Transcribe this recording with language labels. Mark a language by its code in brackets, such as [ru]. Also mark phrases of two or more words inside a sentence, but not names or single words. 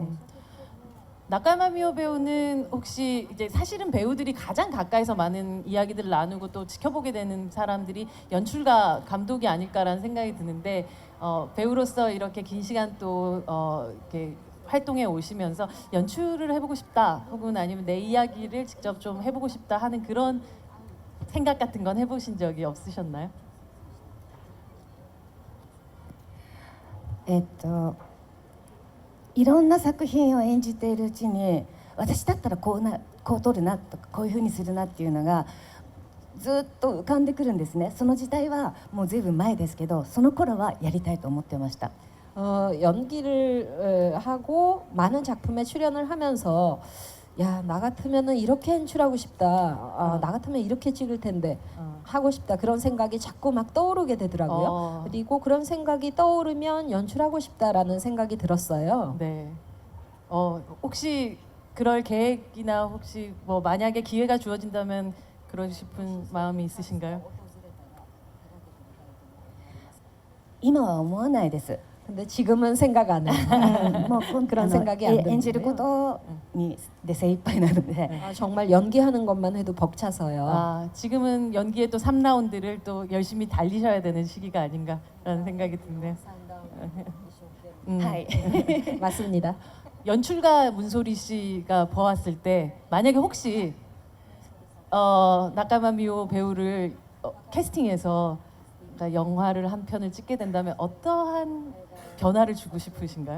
[ko] 나카야마 배우는 혹시 이제 사실은 배우들이 가장 가까이서 많은 이야기들을 나누고 또 지켜보게 되는 사람들이 연출가 감독이 아닐까라는 생각이 드는데 배우로서 이렇게 긴 시간 또 이렇게 활동해 오시면서 연출을 해보고 싶다 혹은 아니면 내 이야기를 직접 좀 해보고 싶다 하는 그런 생각 같은 건 해보신 적이 없으셨나요? [ja] いろんな作品を演じているうちに私だったらこう撮るなとかこういうふうにするなっていうのがずっと浮かんでくるんですね。その時代はもう随分前ですけどその頃はやりたいと思ってました。 [ko] 연기를 하고 많은 작품에 출연을 하면서 야, 나 같으면은 이렇게 연출하고 싶다. 나 같으면 이렇게 찍을 텐데 하고 싶다. 그런 생각이 자꾸 막 떠오르게 되더라고요. 그리고 그런 생각이 떠오르면 연출하고 싶다라는 생각이 들었어요. 네. 혹시 그럴 계획이나 혹시 뭐 만약에 기회가 주어진다면 그러고 싶은 마음이 있으신가요? [ja] 今は思わないです。 [ko] 근데 지금은 생각 안 해요. [ja] もう [ko] 그런 [ja] あの [ko] 생각이 안 [ja] 演じるこ [ko] 드는데요. [ja] とにで精一杯なので、 [ko] 정말 연기하는 것만 해도 벅차서요. 아, 지금은 연기의 또 3라운드를 또 열심히 달리셔야 되는 시기가 아닌가라는 생각이 드네요. [ja] はい [ko] 맞습니다. 연출가 문소리 씨가 보았을 때 만약에 혹시 나카마 미오 배우를 캐스팅해서 그러니까 영화를 한 편을 찍게 된다면 어떠한 변화를 주고 싶으신가요?